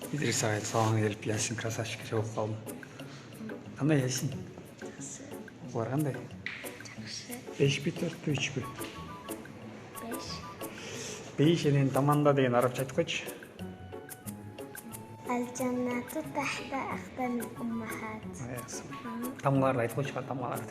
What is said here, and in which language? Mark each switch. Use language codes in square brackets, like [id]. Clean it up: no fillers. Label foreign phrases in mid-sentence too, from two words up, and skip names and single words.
[kk] Идирис Айтбаев саған келіп ясин красавчик болып қалдым. Қандай ясин? Олар қандай? Жақсы. 5 пе 4 пе 3 пе? 5. 5 енен таманда деген арабша айтып қойшы. [ar] الجنة تحت أقدام الأمهات. [kk] Тамғаларды айтып қойшы, тамғаларды.